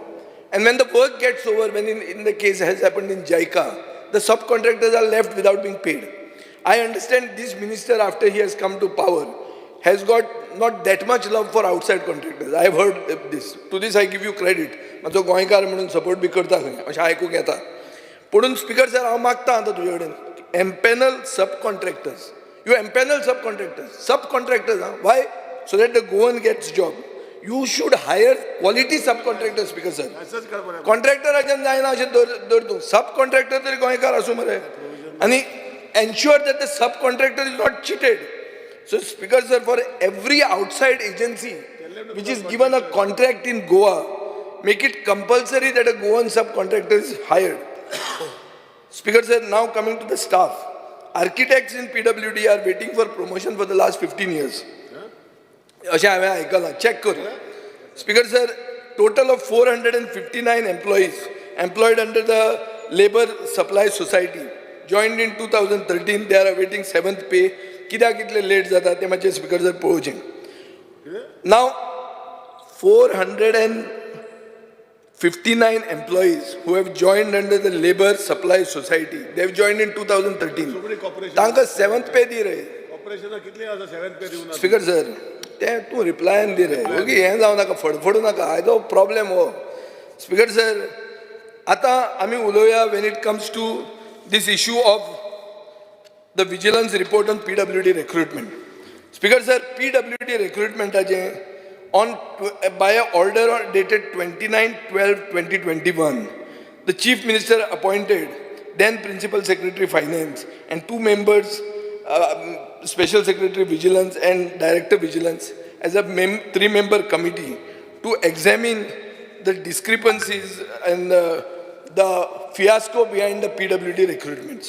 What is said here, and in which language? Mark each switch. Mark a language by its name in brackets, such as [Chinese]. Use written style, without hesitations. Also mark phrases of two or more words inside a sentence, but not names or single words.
[English] And when the work gets over, when in the case has happened in JICA, the subcontractors are left without being paid. I understand this minister, after he has come to power, has got not that much love for outside contractors. I have heard this. To this I give you credit. [Konkani] माझो गोंयकार म्हणून सपोर्ट बी करता खंय अशें आयकूंक येता. पुणून स्पीकर सर हांव मागता आतां तुजे कडेन [English] empanel subcontractors. You empanel subcontractors. Subcontractors, why? So that the Goan gets job. You should hire quality subcontractors, Speaker sir. [Konkani] Contractor ajan जायना अशें धर तूं. Subcontractor तरी गोंयकार आसूं मरे. आनी [English] ensure that the subcontractor is not cheated. So, Speaker sir, for every outside agency which is given a contract in Goa, make it compulsory that a Goan subcontractor is hired. Speaker sir, now coming to the staff. Architects in PWD are waiting for promotion for the last 15 years. [Konkani] अशें हांवें आयकलां, check कर. [English] Speaker sir, total of 459 employees employed under the Labour Supply Society joined in 2013. They are awaiting 7th pay. [Konkani] कित्याक इतले लेट जाता तें मातशें स्पीकर सर पळोवचें. [English] Now 459 employees who have joined under the Labour Supply Society, they have joined in 2013. [Konkani] तांकां 7th pay दी रे. स्पीकर सर, तें तूं रिप्लायन दी रे. ओके हें जावं नाका, फडफडू नाका, हाजो प्रॉब्लेम हो. स्पीकर सर, आतां आमी उलोवया [English] when it comes to this issue of the vigilance report on PWD recruitment. Speaker sir, PWD recruitment by an order dated 29/12/2021, the Chief Minister appointed then Principal Secretary Finance and 2 members, Special Secretary Vigilance and Director Vigilance as a 3-member committee to examine the discrepancies and the fiasco behind the PWD recruitments.